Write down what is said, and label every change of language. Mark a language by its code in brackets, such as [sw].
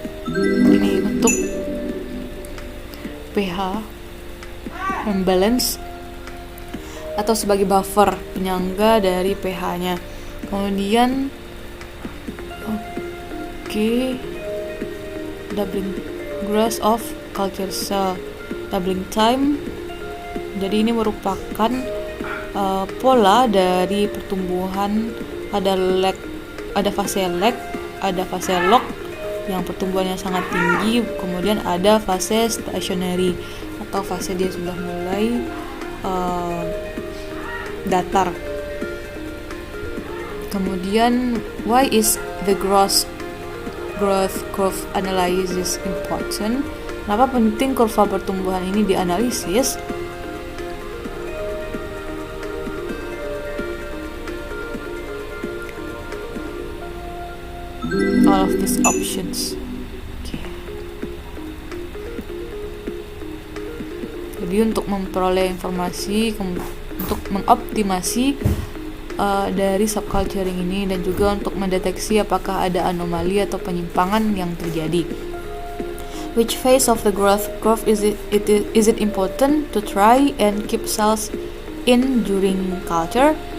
[id] Ini untuk pH imbalance atau sebagai buffer penyangga dari pH-nya. [en] Kemudian doubling growth of culture cell, doubling time. [id] Jadi ini merupakan pola dari pertumbuhan. Ada fase lag, ada fase log yang pertumbuhannya sangat tinggi, kemudian ada fase stationary atau fase dia sudah mulai datar. [en] Kemudian, why is the growth curve analysis important? [id] Kenapa penting kurva pertumbuhan ini dianalisis? [en] All of these options. [id] Jadi untuk memperoleh informasi, untuk mengoptimasi dari subculturing ini, dan juga untuk mendeteksi apakah ada anomali atau penyimpangan yang terjadi. [en] Which phase of the growth curve is it important to try and keep cells in during culture?